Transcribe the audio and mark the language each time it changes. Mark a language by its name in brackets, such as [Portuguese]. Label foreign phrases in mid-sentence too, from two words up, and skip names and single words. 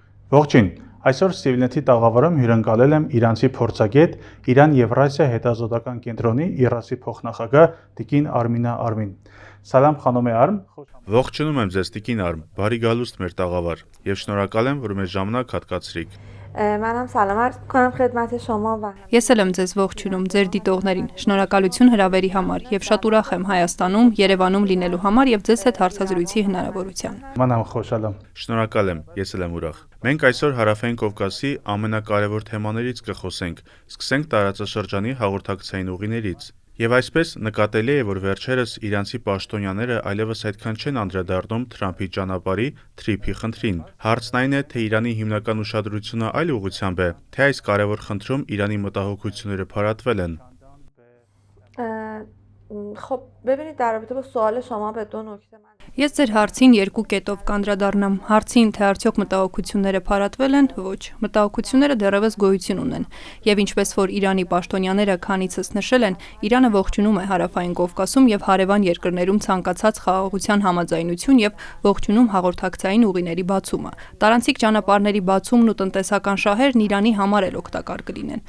[Armenian] Ողջույն, այսօր Civilnet-ի տաղավարում հյուրընկալել եմ իրանցի փորձագետ, Իրան-Եվրասիա հետազոտական կենտրոնի ԻՌԱՍ-ի փոխնախագահ տիկին Արմինա Արմին։ [Persian] سلام خانم [Armenian] Արմ։ Ողջունում եմ ձեզ տիկին Արմ, բարի գալուստ մեր տաղավար եւ շնորհակալ եմ, որ մեր ժամանակ հատկացրիք։ [Persian] منم سلام عرض می‌کنم خدمت شما و [Armenian] Ես էլ եմ ձեզ ողջունում ձեր դիտողներին։ Շնորհակալություն հրավերի համար եւ շատ ուրախ եմ Հայաստանում, Երևանում լինելու համար եւ ձեզ հետ հարցազրույցի հնարավորության։ [Persian] منم خوشحالم։ [Armenian] Շնորհակալ եմ, ես էլ եմ ուրախ։ Մենք այսօր Հարավային Կովկասի ամենակարևոր թեմաներից կխոսենք։ Սկսենք տարածաշրջանի հաղորդակցային ուղիներից։ Եվ այսպես նկատելի է, որ վերջերս իրանցի պաշտոնյաները այլևս այդքան չեն անդրադառնում Թրամփի ճանապարհի TTIP-ի խնդրին։ Հարցն այն է, թե Իրանի հիմնական ուշադրությունը այլ ուղղությամբ է, թե այս կարևոր խնդրում Իրանի մտահոգությունները փարատվել են։ [Persian] خب ببینید در رابطه با سوال شما به دو نکته من [Armenian] Ես ձեր հարցին երկու կետով կանդրադառնամ։ Հարցին, թե արդյոք մտահոգությունները փարատվել են, ոչ, մտահոգությունները դեռևս գոյություն ունեն։ Եվ ինչպես որ Իրանի պաշտոնյաները քանիցս նշել են, Իրանը ողջունում է Հարավային Կովկասում եւ հարևան երկրներում ցանկացած խաղաղության համաձայնություն եւ ողջունում հաղորդակցային ուղիների բացումը։ Տարանցիկ ճանապարհների բացումն ու տնտեսական շահերն Իրանի համար էլ օգտակար կլինեն։